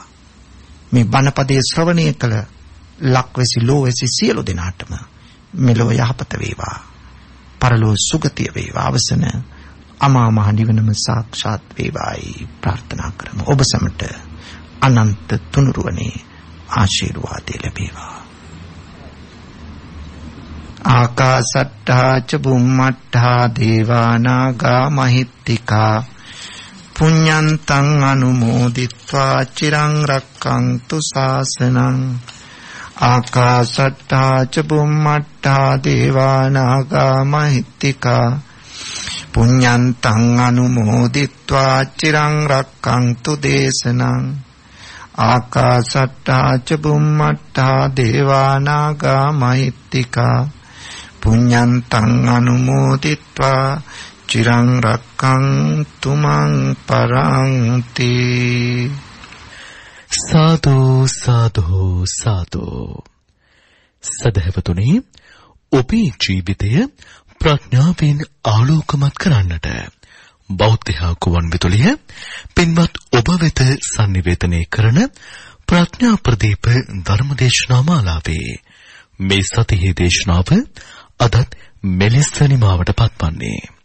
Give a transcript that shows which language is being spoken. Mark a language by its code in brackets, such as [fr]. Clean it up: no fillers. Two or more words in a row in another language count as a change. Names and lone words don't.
[si] මේ බණපදයේ ශ්‍රවණය කළ ලක්වැසි ලෝවැසි සියලු දෙනාටම මෙලොව යහපත වේවා. පරලෝ සුගතිය වේවා. අවසන අමා මහ නිවනම සාක්ෂාත් වේවායි ප්‍රාර්ථනා කරමු. ඔබ සැමට අනන්ත තුනුරුවනේ ආශිර්වාද ලැබේවා. [pi] ආකාසට්ඨා ච බුම්මට්ඨා දේවානාගා මහිත්‍තිකා පුඤ්ඤන්තං අනුමෝදිත්වා චිරං රක්ඛන්තු ශාසනං. ආකාසට්ඨා ච බුම්මට්ඨා දේවානාගා මහිත්‍තිකා පුඤ්ඤන්තං අනුමෝදිත්වා චිරං රක්ඛන්තු දේශනං. ආකාසට්ඨා ච බුම්මට්ඨා දේවානාගා මහිත්‍තිකා පුඤ්ඤන්තං අනුමෝදිත්වා චිරං රක්ඛන්තු මං පරන්ති. [si] සාදු සාදු සාදු. සදහවතුනි, ඔබේ ජීවිතය ප්‍රඥාවෙන් ආලෝකමත් කරන්නට බෞද්ධ කුවන් විදුලිය පින්වත් ඔබ වෙත sannivedanaya කරන ප්‍රඥා ප්‍රදීප ධර්මදේශනා මාලාවේ මේ සතියේ දේශනාව අදත් මෙලෙස නිමාවට පත්වන්නේ.